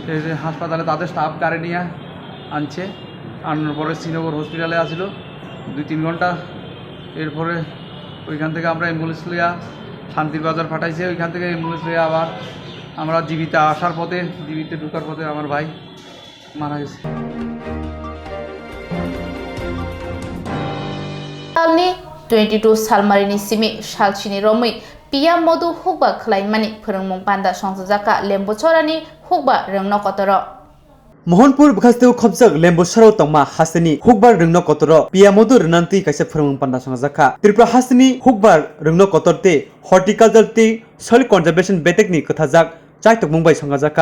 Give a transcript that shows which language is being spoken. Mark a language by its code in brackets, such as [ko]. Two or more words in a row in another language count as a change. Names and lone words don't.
[bn] হাসপাতালে তাদের স্টাফ গাড়ি নিয়ে আনছে আনার পরে শ্রীনগর হসপিটালে আসিল 2-3 ঘন্টা এরপরে ওইখান থেকে আমরা অ্যাম্বুলেন্স লইয়া শান্তির বাজার পাঠাইছে ওইখান থেকে অ্যাম্বুলেন্স লইয়া আবার আমরা জীবিতে আসার পথে জীবিতে ঢোকার পথে আমার ভাই মারা গেছে [trp] salni 22 salmarini simi salchini romui pia modu hukba khlaimani phorongmung panda songjaka lembochorani hukba rengno kotoro Mohanpur bkhasteu khobjak lembosaro tongma hasini hukbar rungno kotoro piamodu rnanti kaisa phormung panda songjaka Tripura hasini hukbar rungno kotorte horticulture te [en] soil conservation [trp] betekni kathajak chaitok mungbai songjaka